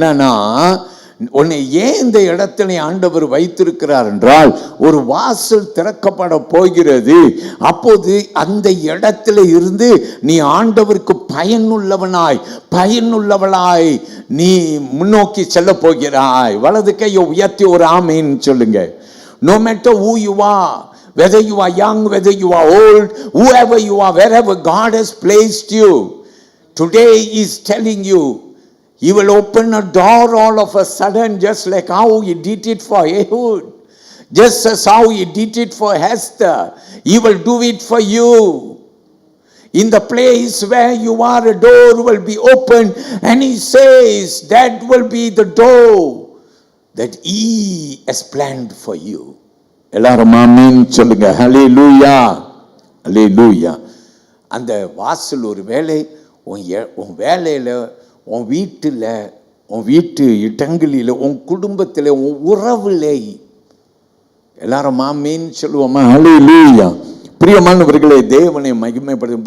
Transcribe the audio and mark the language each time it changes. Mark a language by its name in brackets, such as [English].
[Tamil] என்னன்னா, உன்னை ஏன் இந்த இடத்துல ஆண்டவர் வைத்திருக்கிறார் என்றால் ஒரு வாசல் திறக்கப்பட போகிறது. அப்போது அந்த இடத்துல இருந்து நீ ஆண்டவருக்கு பயனுள்ளவளாய் நீ முன்னோக்கி செல்ல போகிறாய். வலது கையை உயர்த்தி ஒரு ஆமேன்னு சொல்லுங்க. [English] No matter who you are, whether you are young, whether you are old, whoever you are, wherever God has placed you, today He is telling you, He will open a door all of a sudden, just like how He did it for Ehud, just as how He did it for Esther. He will do it for you. In the place where you are, a door will be opened, and He says that will be the door that He has planned for you. [Tamil] எல்லாரும் ஆமென் சொல்லுங்க. ஹல்லேலூயா. ஹல்லேலூயா. அந்த வாசல் ஒரு வேளை உன் வேலையில், உன் வீட்டில், உன் வீட்டு இடங்களில், உன் குடும்பத்தில், உன் உறவிலே. எல்லாரும் ஆமென் சொல்லுவோமா? ஹல்லேலூயா. பிரியமானவர்களே, தேவனை மகிமைப்படுத்தும்.